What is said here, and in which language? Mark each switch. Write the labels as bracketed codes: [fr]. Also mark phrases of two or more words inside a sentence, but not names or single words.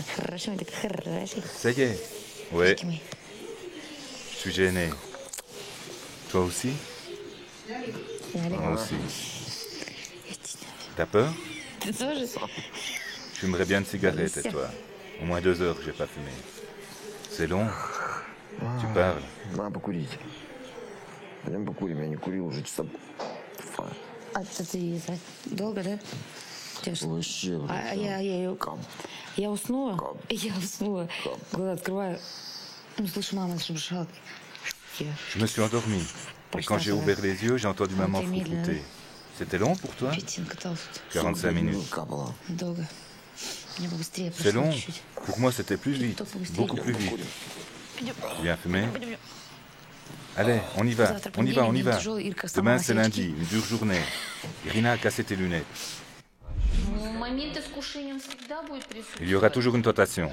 [fr] Ça y est. Ouais. Je suis gêné. Toi aussi? Moi aussi. T'as peur? Je fumerais bien une cigarette, et toi? Au moins 2 heures que j'ai pas fumé. C'est long? Tu parles? [ru] Надо покурить. Пойдем покурим, я не курил уже часа. А ты долго, да? Вообще, Я уснула, глаза открываю, слышу, мама шуршала. [fr] Je me suis endormi. Et quand j'ai ouvert les yeux, j'ai entendu maman frouter. C'était long pour toi? 45 minutes. [ru] Долго. Мне бы быстрее [fr] C'est long? [ru] чуть-чуть. [fr] Pour moi, c'était plus vite. Beaucoup plus vite. Bien fumé? Allez, on y va, on y va, on y va. Demain, c'est lundi, une dure journée. Irina a cassé tes lunettes. Il y aura toujours une tentation.